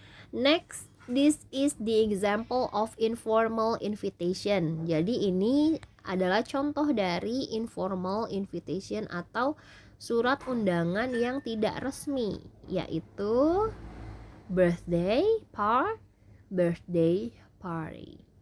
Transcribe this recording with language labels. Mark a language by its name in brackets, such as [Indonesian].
[English] Next, this is the example of informal invitation. [Indonesian] Jadi ini adalah contoh dari informal invitation atau surat undangan yang tidak resmi, yaitu [English] birthday birthday party.